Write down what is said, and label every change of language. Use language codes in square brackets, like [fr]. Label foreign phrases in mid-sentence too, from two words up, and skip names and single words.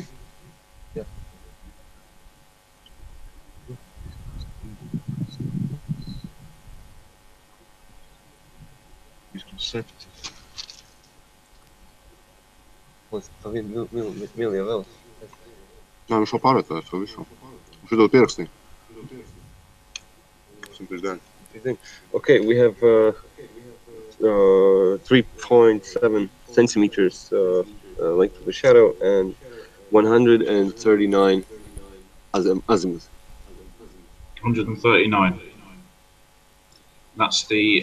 [lv] Jā. Pa vienu mili jau vēl. Nē, viņš jau pārvietojas to visu. Viņš to pierakstīja. [en] Okay, we have 3.7 centimeters length of the shadow and 139 azimuth. 139. That's the